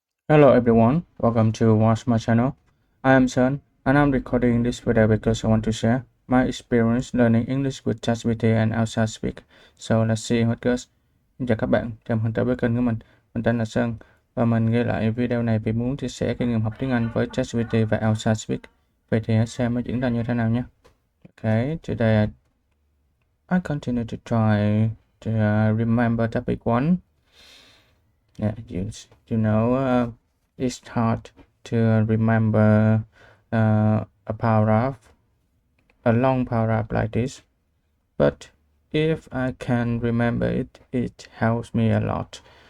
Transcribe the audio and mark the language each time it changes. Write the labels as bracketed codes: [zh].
[en] Hello everyone, welcome to watch my channel. I am Sun and I'm recording this video because I want to share my experience learning English with ChatGPT and ELSA Speak. So let's see what goes. [vi] Xin chào các bạn, chào mừng tới với kênh của mình. Mình tên là Sơn và mình ghi lại video này vì muốn chia sẻ kinh nghiệm học tiếng Anh với ChatGPT và ELSA Speak. Vậy thì hãy xem nó diễn ra như thế nào nhé. [en] Okay, today I continue to try to remember topic 1. Yeah, you know, it's hard to remember a paragraph, a long paragraph like this, but if I can remember it, it helps me a lot.